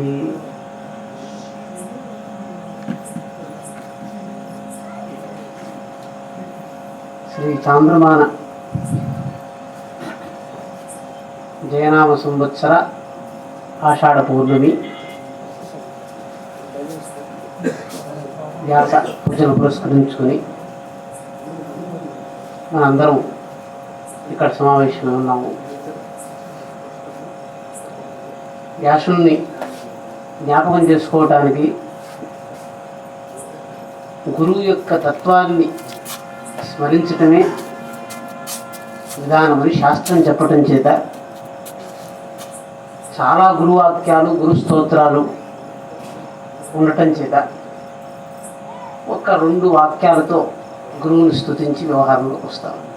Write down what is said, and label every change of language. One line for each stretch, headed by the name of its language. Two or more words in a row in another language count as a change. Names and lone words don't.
Sanskrit: श्री चांद्रमान जयनाम संवत्सर आषाढ़ पूर्णमी व्यास पूजन
Telugu: पुरस्कరించుకొని మనందరం ఇక్కడ సమావేశమై ఉన్నాము. వ్యాసుని జ్ఞాపకం చేసుకోవడానికి, గురువు యొక్క తత్వాన్ని స్మరించటమే విధానమని శాస్త్రం చెప్పటం చేత చాలా గురువాక్యాలు, గురు స్తోత్రాలు ఉండటం చేత ఒక 2 వాక్యాలతో గురువుని స్తుతించి వ్యవహారంలోకి వస్తాం.